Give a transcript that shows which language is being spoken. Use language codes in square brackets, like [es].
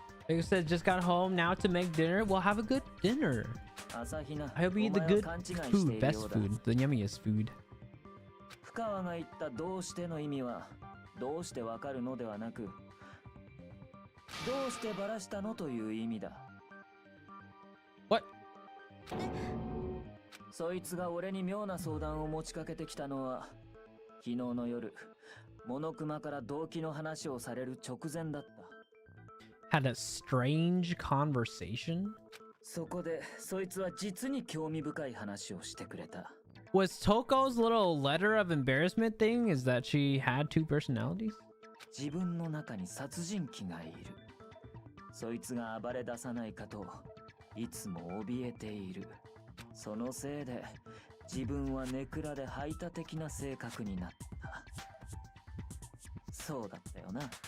[en] Like I said, just got home now to make dinner. We'll have a good dinner. I hope you eat the good food, best food, the yummiest food. [ja] 深川が言ったどうしての意味は、どうしてわかるのではなく、どうしてバラしたのという意味だ。 [en] What? [ja] そいつが俺に妙な相談を持ちかけてきたのは、昨日の夜、モノクマから動機の話をされる直前だった。 [en] Had a strange conversation? [ja] そこで、そいつは実に興味深い話をしてくれた。 [en] Was Toko's little letter of embarrassment thing is that she had two personalities? [ja] 自分の中に殺人鬼がいる。そいつが暴れ出さないかといつも怯えている。そのせいで自分はネクラで排他的な性格になった。そうだったよな。